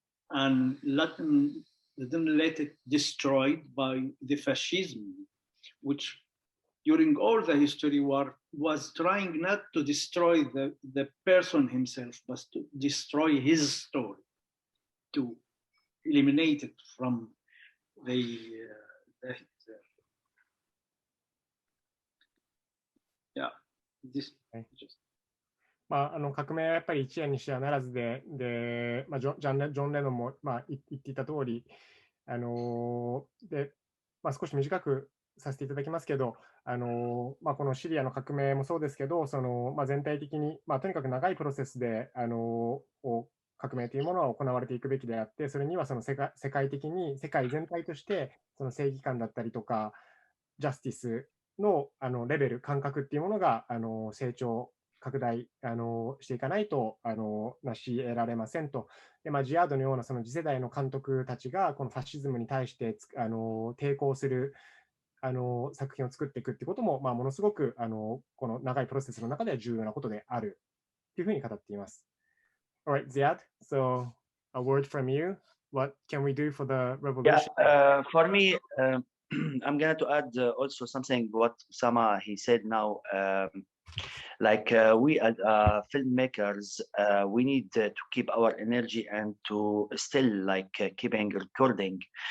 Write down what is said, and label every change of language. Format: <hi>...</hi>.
<en>and didn't let it destroyed by the fascism, which during all the history was trying not to destroy the person himself, but to destroy his story, to eliminate it from the yeah, this just.</en> <ja>革命はやっぱり一夜にしてはならずで、ジョン・レノンも言っていた通り、で、少し短くさせていただきますけど、このシリアの革命もそうですけど、全体的に、とにかく長いプロセスで、革命というものは行われていくべきであって、それには世界的に、世界全体として、正義感だったりとか、ジャスティスのレベル、感覚っていうものが成長、拡大していかないと成し得られませんと。で、ジアードのような次世代の監督たちがこのファシズムに対して抵抗する作品を作っていくってことも、ものすごくこの長いプロセスの中では重要なことであるというふうに語っています。</ja> <en>Alright, Ziad, so a word from you. What can we do for the revolution? Yeah, for me, I'm going to add also something what Kusama he said now. We as filmmakers, we need to keep our energy and to still keeping recording.</en>